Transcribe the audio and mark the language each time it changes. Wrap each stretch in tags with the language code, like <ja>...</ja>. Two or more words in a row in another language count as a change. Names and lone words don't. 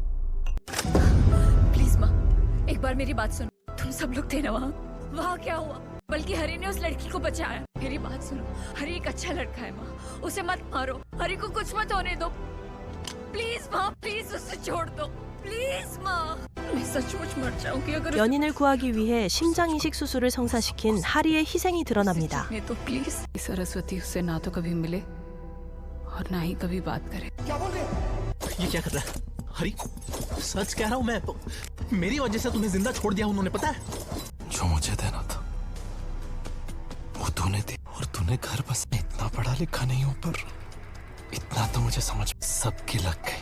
<hi>प्लीज माँ, एक बार मेरी बात सुनो। तुम सब लोग थे ना वहाँ क्या हुआ? बल्कि हरी ने उस लड़की को बचाया। मेरी बात सुनो, हरी एक अच्छा लड़का है माँ, उसे मत मारो। हरी को कुछ मत होने दो। प्लीज माँ, प्लीज उसे छोड़ दो। प्लीज माँ, मैं सचमुच मर जाऊंगी अगर</hi> <ko>연인을 구하기 위해 심장 이식 수술을 성사시킨 하리의 희생이 드러납니다.</ko> <hi>नहीं तो प्लीज। सरस्वती उससे ना तो कभी मिले और ना ही कभी बात करे। ये क्या कर रहा है? हरी, सच कह रहा हूँ मैं। मेरी वजह से तुम्हें जिंदा छोड़ दिया उन्होंने, पता है? जो मुझे देना था वो तूने दी, और तूने घर बस इतना पढ़ा लिखा नहीं हूं पर इतना तो मुझे समझ सबकी लग गई।</hi>